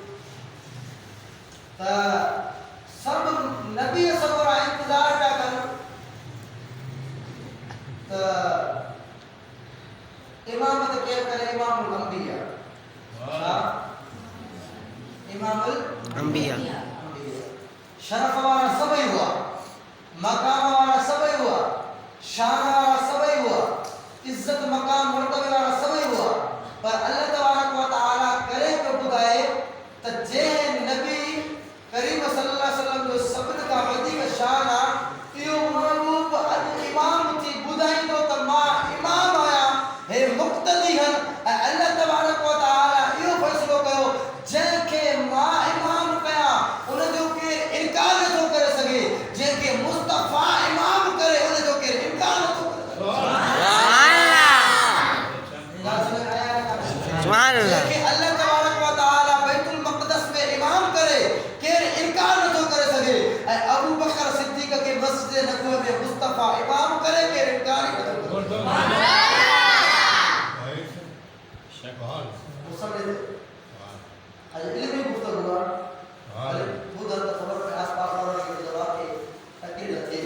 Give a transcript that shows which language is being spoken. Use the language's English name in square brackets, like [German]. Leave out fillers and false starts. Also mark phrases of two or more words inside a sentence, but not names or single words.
[Sindhi] त सभु नबी सगोरा इंतज़ार पिया कनि त इमामत केरु करे [Arabic] إمام الأنبياء [Sindhi] छा इमामुल अंबिया शरफ वारा सभई हुआ मकाम वारा सभई हुआ शान वारा सभई हुआ इज्जत मकाम मर्तबे वारा सभई हुआ पर [Arabic] الله تبارك وتعالى [Sindhi] करे पियो ॿुधाए त जंहिं नबी करीम [Arabic] صلى الله عليه وسلم [Sindhi] जो सभिनि खां वधीक शान आहे इहो महबूब अॼु इमाम थी ॿुधाईंदो त मां इमाम आहियां हे मुक़्तदी हन ऐं [Arabic] الله تبارك وتعالى [Sindhi] इहो फ़ैसिलो कयो जंहिंखे मां इमाम कयां उनजो केरु इनकार नथो करे सघे जंहिंखे मुस्तफ़ा इमाम करे उनजो केरु इनकार नथो करे [Arabic] سبحان الله [Sindhi] जंहिंखे [Arabic] الله تبارك وتعالى [Sindhi] बैतुल मक़दस में इमाम करे केरु इनकार नथो करे सघे ऐं अबू बकर सिद्दीक़ खे मस्जिद नबवी में मुस्तफ़ा इमाम करे केरु इनकार ई नथो करे अॼु इल्मी गुफ़्तगू आहे ॿुधनि त ख़बर पए आसपास वारनि खे जवाब खे तकलीफ़ थिए